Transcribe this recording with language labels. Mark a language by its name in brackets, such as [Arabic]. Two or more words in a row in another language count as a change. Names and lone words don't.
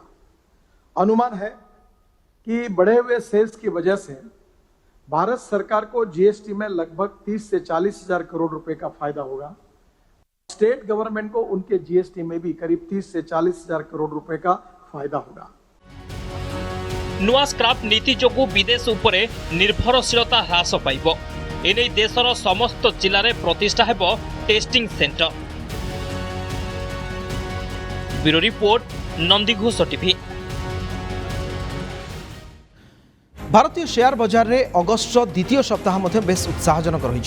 [Hindi] अनुमान है कि बढ़े हुए सेल्स की वजह से भारत सरकार को जीएसटी में लगभग 30 से 40 हजार करोड़ रुपए का फायदा होगा। [English] State government [Hindi] को उनके जीएसटी में भी करीब 30 से 40 हजार करोड़ रुपए का फायदा होगा। [Odia] ନୂଆ ସ୍କ୍ରାପ୍ ନୀତି ଯୋଗୁଁ ବିଦେଶ ଉପରେ ନିର୍ଭରଶୀଳତା ହ୍ରାସ ପାଇବ। ଏନେଇ ଦେଶର ସମସ୍ତ ଜିଲ୍ଲାରେ ପ୍ରତିଷ୍ଠା ହେବ [English] testing center. Bureau report, [Odia] ନନ୍ଦିଘୋଷ ଟିଭି। ଭାରତୀୟ ସେୟାର ବଜାରରେ ଅଗଷ୍ଟର ଦ୍ୱିତୀୟ ସପ୍ତାହ ମଧ୍ୟ ବେଶ୍ ଉତ୍ସାହଜନକ ରହିଛି।